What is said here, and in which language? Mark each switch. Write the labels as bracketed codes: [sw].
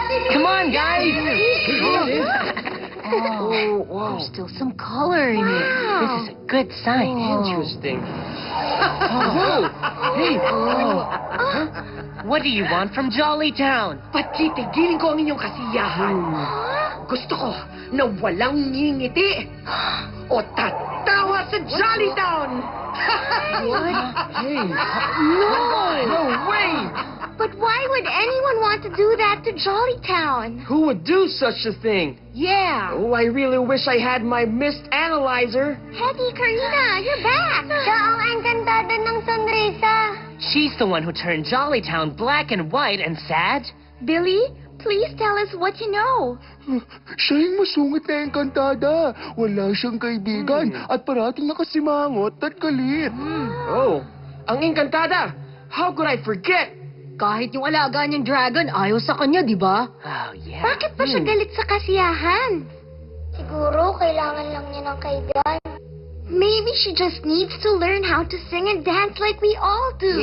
[en] Come on, guys. Oh, wow. There's still some color in it. This is a good sign. Interesting. Whoa! Hey! What do you want from Jollytown? [tl] Patitigilin ko ang inyong kasiyahan. Gusto ko na walang ngingiti o tatawa sa Jollytown. [en] What? Hey! No way! But why would anyone want to do that to Jollytown? Who would do such a thing? Yeah. Oh, I really wish I had my mist analyzer. Hetty, Karina, you're back! [tl] Siya ang engkantada ng Sonrisa. [en] She's the one who turned Jollytown black and white and sad. Billy, please tell us what you know. [tl] Siya yung masungit na engkantada. Wala siyang kaibigan at parating nakasimangot at galit. [en] Oh, [tl] ang engkantada! [en] How could I forget? [tl] Kahit yung alaga niyang dragon, ayaw sa kanya, di ba? [en] Oh, yeah. [tl] Bakit ba siya galit sa kasiyahan? Siguro kailangan lang niya ng kaibigan. [en] Maybe she just needs to learn how to sing and dance like we all do.